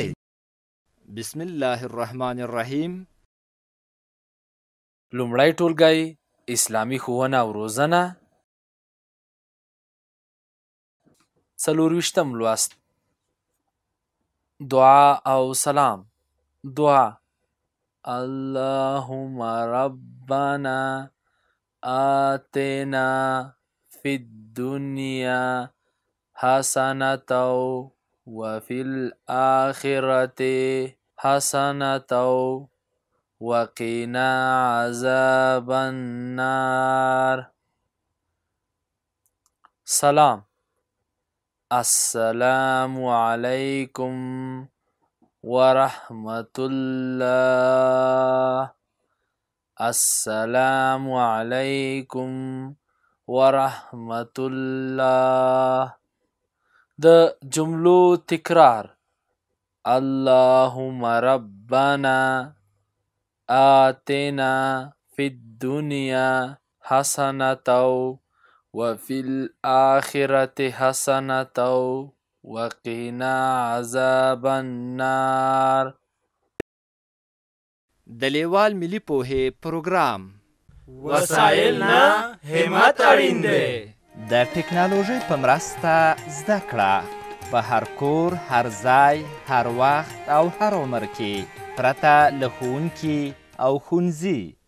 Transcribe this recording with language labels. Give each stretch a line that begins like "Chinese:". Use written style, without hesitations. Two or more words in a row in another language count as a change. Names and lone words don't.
Arabic: بسم الله الرحمن الرحیم.
Pashto: لومړی ټولګی اسلامي ښوونه او روزنه، 24م لوست. دعا او سلام. دعا:
Arabic: اللهم ربنا آتنا في الدنيا حسنة وفي الآخرة حسنة وقنا عذاب النار. سلام: السلام علیکم ورحمة الله. السلام علیکم ورحمة الله.
Pashto: د جملو تکرار:
Arabic: اللهم ربنا آتنا في الدنيا حسنة وفي الآخرة حسنة وقنا عذاب النار.
Pashto: د لیوال ملي پوهې پروګرام. وسایل نه همت اړین دی. د ټکنالوژۍ په مرسته زده کړه په هر کور، هر ځای، هر وخت او هر عمر کې پرته له ښوونکي او ښوونځي.